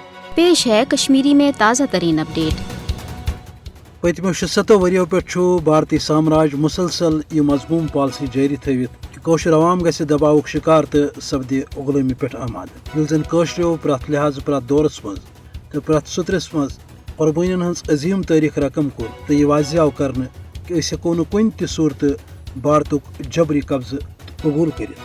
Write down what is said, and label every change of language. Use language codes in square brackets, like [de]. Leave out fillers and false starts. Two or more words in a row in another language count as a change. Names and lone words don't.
[ur] پیش ہے کشمیری میں تازہ ترین اپڈیٹ۔ [ks] پتمو 76 وریو پہ بھارتی سامراج مسلسل یہ مضموم پالسی جاری تھوت کہ کوشر عوام گژھِ دباؤک شکار تو سپدِ غلٲمی پہ آماد، ییٚلہِ زن کٲشرٮ۪و پرٛٮ۪تھ لحاظہٕ پرٛٮ۪تھ دورس منٛز تہٕ پرٛٮ۪تھ سُترس منٛز قۄربٲنین ہٕنٛز عظیٖم تٲریٖخ رقم کوٚر تہٕ یہِ واضح آو کرنہٕ کہ أسۍ ہٮ۪کو نہٕ کُنہِ تہِ صوٗرتہٕ بھارتُک جبری قبضہٕ قبوٗل کٔرِتھ۔